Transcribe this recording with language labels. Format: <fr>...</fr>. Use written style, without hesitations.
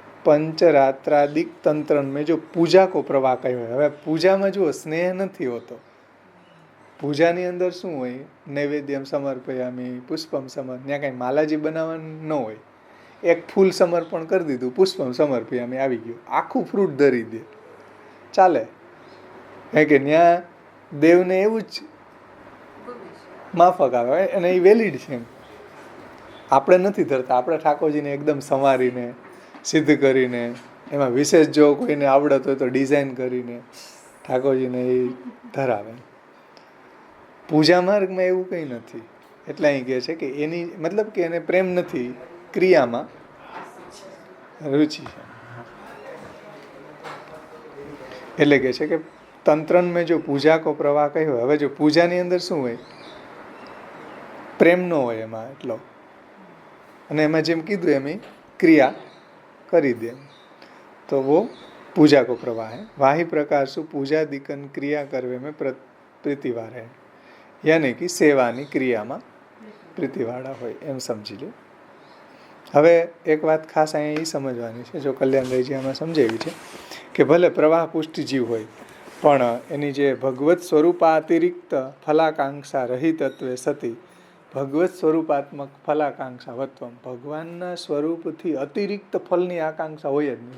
<hi>पंचरात्रादिक तंत्र में जो पूजा को प्रवाह कहो है,</hi> <gu>હવે પૂજામાં જુઓ સ્નેહ નથી હોતો. પૂજાની અંદર શું હોય? નૈવેદ્યમ સમર્પયામી પુષ્પમ સમર્પ, ત્યાં કાંઈ માલાજી બનાવવાનું ન હોય, એક ફૂલ સમર્પણ કરી દીધું, પુષ્પમ સમર્પયામી આવી ગયું, આખું ફ્રૂટ ધરી દે ચાલે, કારણ કે ત્યાં દેવને એવું જ માફક આવે અને એ વેલિડ છે. આપણે નથી ધરતા, આપણે ઠાકોરજીને એકદમ સંવારીને સિદ્ધ કરીને, એમાં વિશેષ જો કોઈને આવડત હોય તો ડિઝાઇન કરીને ઠાકોરજીને એ ધરાવે. પૂજા માર્ગમાં એવું કંઈ નથી, એટલે અહીં કહે છે કે એની મતલબ કે એને પ્રેમ નથી, ક્રિયામાં રુચિ છે. એટલે કહે છે કે</gu> <hi>તંત્રન મેં જો પૂજા કો પ્રવાહ</hi> <gu>કહ્યો, હવે જો પૂજાની અંદર શું હોય? પ્રેમ ન હોય એમાં એટલો, અને એમાં જેમ કીધું એમ ક્રિયા કરી દે તો</gu> <hi>वो पूजा को प्रवाह है. वाही प्रकार से पूजा दिकन क्रिया करवे में प्रीतिवार है,</hi> <gu>યાની કે સેવાની ક્રિયામાં પ્રીતિવાળા હોય એમ સમજી લો. હવે એક વાત ખાસ અહીંયા એ સમજવાની છે, જો કલ્યાણભાઈજી આમાં સમજાવી છે કે ભલે પ્રવાહ પુષ્ટિ જીવ હોય પણ એની જે ભગવત સ્વરૂપાતિરિક્ત ફલાકાંક્ષા રહિતત્વે સતી ભગવત સ્વરૂપાત્મક ફલાકાંક્ષા વત્વમ, ભગવાનના સ્વરૂપથી અતિરિક્ત ફલની આકાંક્ષા હોય જ નહીં.</gu>